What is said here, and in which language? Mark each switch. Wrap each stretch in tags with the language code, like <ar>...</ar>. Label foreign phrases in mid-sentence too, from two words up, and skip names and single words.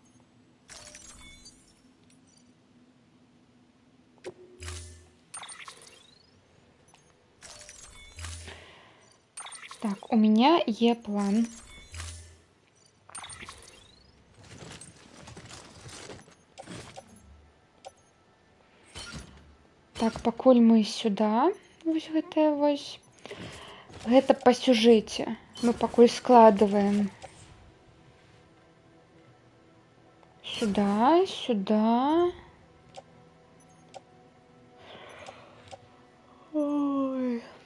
<ru>Так, у меня есть план.</ru> <be>Так, пакуль мы сюда, вось гэтае вось. Гэта по сюжэце. Мы пакуль складываем.</be> <ru>Сюда, сюда. Ой.</ru>